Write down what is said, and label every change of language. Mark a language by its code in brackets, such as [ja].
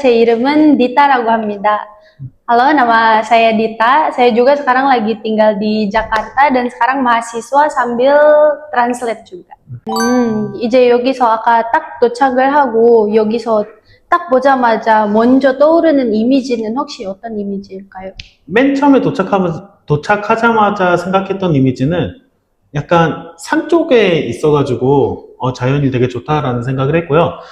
[ko] 제 이름은 Dita라고 합니다. [id] Halo, nama saya Dita. Saya juga sekarang lagi tinggal di Jakarta dan sekarang mahasiswa sambil translate juga. [ko] 이제 여기서 아까 딱 도착을 하고 여기서 딱 보자마자 먼저 떠오르는 이미지는 혹시 어떤 이미지일까요? 맨 처음에 도착하자마자 생각했던 이미지는 약간 산 쪽에 있어가지고 자연이 되게 좋다라는 생각을 했고요.